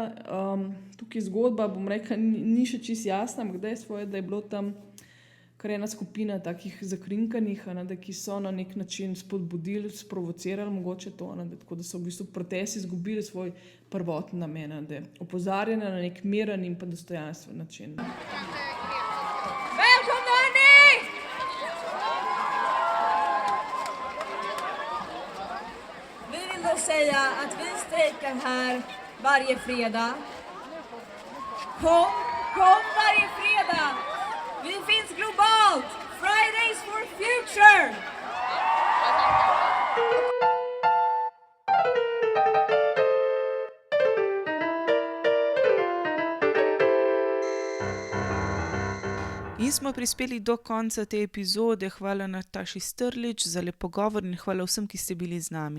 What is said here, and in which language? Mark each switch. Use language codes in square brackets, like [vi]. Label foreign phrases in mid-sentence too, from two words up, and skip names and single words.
[sl] Tukaj zgodba, bom rekla, ni še čisto jasna, ampak dejstvo je, da je bilo tam kar ena skupina takih zakrinkanih, ki so na nek način spodbudili, sprovocirali mogoče to, tako da so v bistvu protesti izgubili svoj prvotni namen, opozarjanje na nek miren in pa dostojanstven način. [sv] Säga att vi strejkar här varje fredag. Kom varje fredag! Vi finns globalt! [en] Fridays for future! [sl] In smo prispeli do konca te epizode. Hvala Nataši Strlič za lep pogovor in hvala vsem, ki ste bili z nami.